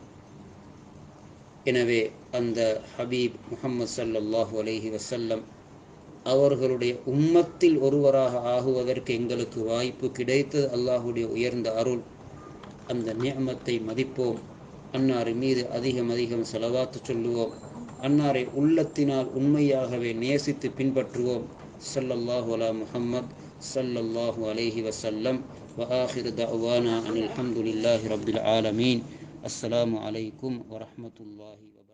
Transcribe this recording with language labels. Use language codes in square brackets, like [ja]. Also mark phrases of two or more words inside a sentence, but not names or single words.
[ta] எனவே அந்த ஹபீப் முஹம்மது [ar] صلى الله عليه وسلم [ta] அவர்களுடைய உம்மத்தில் ஒருவராக ஆகுவதற்கு எங்களுக்கு வாய்ப்பு கிடைத்தது. அல்லாஹுடைய உயர்ந்த அருள். அந்த நிஅமத்தை மதிப்போம். அன்னார் மீது அதிகம் அதிகம் ஸலவாத்து சொல்லுவோம். அன்னாரை உள்ளத்தினால் உண்மையாகவே நேசித்து பின்பற்றுவோம். [ar] صلى الله على محمد صلى الله عليه وسلم. وآخر دعوانا أن الحمد لله رب العالمين. السلام عليكم ورحمة الله.